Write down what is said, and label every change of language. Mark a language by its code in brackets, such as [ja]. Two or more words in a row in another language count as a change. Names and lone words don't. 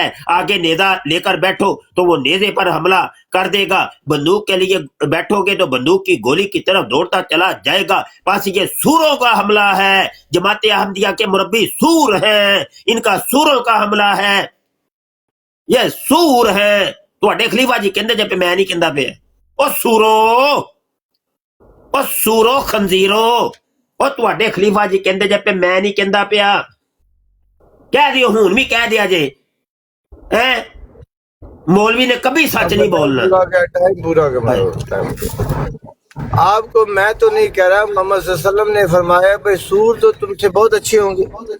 [ur] آگے نیزہ لے کر بیٹھو تو وہ نیزے پر حملہ کر دے گا. بندوق کے لیے بیٹھو گے تو بندوق کی گولی کی طرف دوڑتا چلا جائے گا. بس یہ سوروں کا حملہ ہے. جماعت احمدیہ کے مربی سور ہیں، ان کا سوروں کا حملہ ہے. یہ سور ہیں. [pa] تواڈے خلیفہ جی کہندے جے پہ میں نہیں کہندا پیا. او سورو، او سورو خنزیرو. او تواڈے خلیفہ جی کہندے جے پہ میں نہیں کہندا پیا. کہہ دیو ہون بھی کہہ دیا جے. مولوی نے کبھی سچ نہیں بولنا. [ur] ٹائم پورا کرو. آپ کو میں تو نہیں کہہ رہا، محمد [ar] صلی اللہ علیہ وسلم [ur] نے فرمایا بھائی سور تو تم سے بہت اچھے ہوں گے.